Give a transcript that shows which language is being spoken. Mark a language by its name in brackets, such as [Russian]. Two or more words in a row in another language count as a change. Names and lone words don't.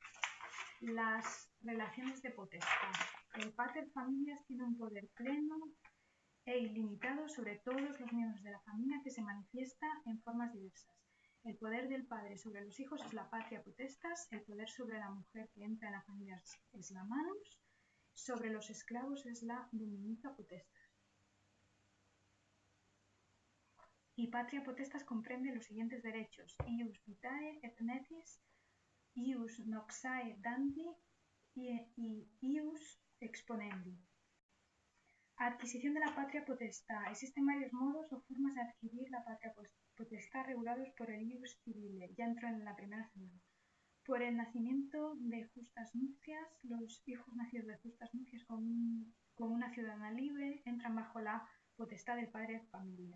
[Spanish] Las relaciones de potestad. El pater familias tiene un poder pleno e ilimitado sobre todos los miembros de la familia que se manifiesta en formas diversas. El poder del padre sobre los hijos es la [Latin] patria potestas, [Spanish] el poder sobre la mujer que entra en la familia es la manus, sobre los esclavos es la [Latin] dominica potestas. [Spanish] Y [Latin] patria potestas [Spanish] comprende los siguientes derechos: [Latin] ius vitae et netis, ius noxae dandi y ius exponendi. [Spanish] Adquisición de la patria potestad. Existen varios modos o formas de adquirir la patria potestad regulados por el [Latin] ius civile. [Spanish] Ya entro en la primera semana. Por el nacimiento de justas nupcias, los hijos nacidos de justas nupcias con una ciudadana libre entran bajo la potestad del padre de familia.